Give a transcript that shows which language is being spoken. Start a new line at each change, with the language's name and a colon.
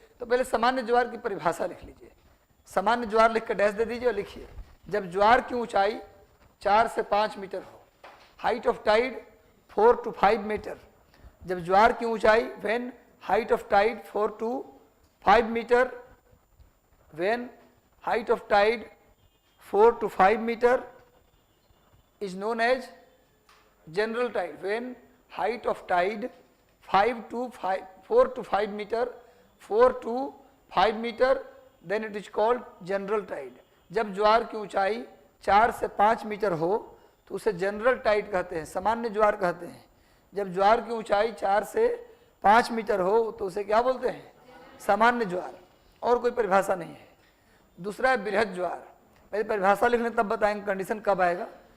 Hindi: तो पहले सामान्य ज्वार की परिभाषा लिख लीजिए, सामान्य ज्वार लिख कर डैश दे दीजिए और लिखिए, जब ज्वार की ऊंचाई 4 से 5 मीटर हो,
English: Height of tide 4 to 5 meter.
Hindi: जब ज्वार की ऊंचाई
English: When height of tide 4 to 5 meter, when height of tide 4 to 5 meter is known as general tide. When height of tide 4 to 5 meter, 4 to 5 meter, then it is called general tide.
Hindi: जब ज्वार की ऊंचाई 4 से 5 metre हो तो उसे general Tide कहते हैं, सामान्य ज्वार कहते हैं। जब ज्वार की ऊंचाई 4 से 5 मीटर हो तो उसे क्या बोलते हैं, सामान्य ज्वार, और कोई परिभाषा नहीं है। दूसरा है बृहद ज्वार, पहले परिभाषा लिखने तब बताएंगे कंडीशन कब आएगा।